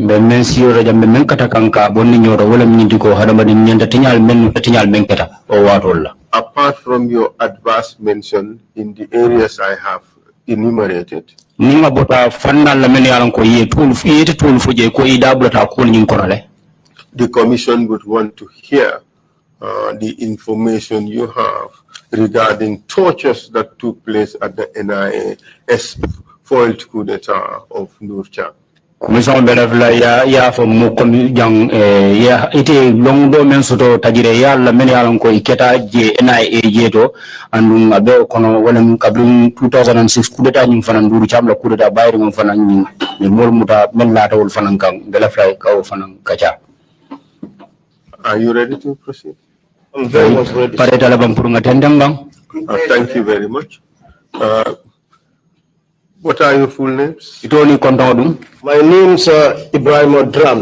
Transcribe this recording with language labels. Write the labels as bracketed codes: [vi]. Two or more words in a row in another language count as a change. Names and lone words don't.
[en] Apart from your adverse mention in the areas I have enumerated, the Commission would want to hear the information you have regarding tortures that took place at the NIA foiled coup d'etat of Nurchak. [man] Commission belavla ya for mo jang ya ite longdo men soto tajire ya la men ya ko iketa je NIA je to andu abe kono wala kabrin 2006 coup d'etat nyum fanan duru chamla coup d'etat bayri mom fanan ni mol muta men la tawul fanan kan belavla ka fanan kacha. [en] Are you ready to proceed? I'm very much ready. Thank you very much. What are your full names? My name's Ibrahim Drame.